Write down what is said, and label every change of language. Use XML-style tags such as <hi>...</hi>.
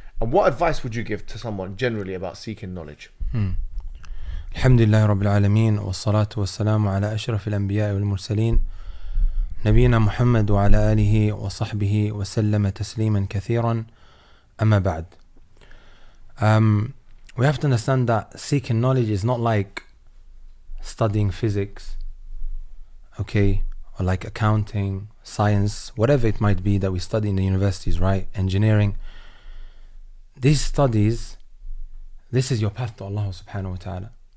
<en>And what advice would you give to someone generally about seeking knowledge?</en> <ar>الحمد لله رب العالمين والصلاة والسلام على أشرف الأنبياء والمرسلين نبينا محمد وعلى آله وصحبه وسلم تسليما كثيرا أما بعد.</ar> <en>We have to understand that seeking knowledge is not like studying physics, okay, or like accounting, science, whatever it might be that we study in the universities, right? Engineering. These studies, this is your path to Allah subhanahu wa ta'ala.</en>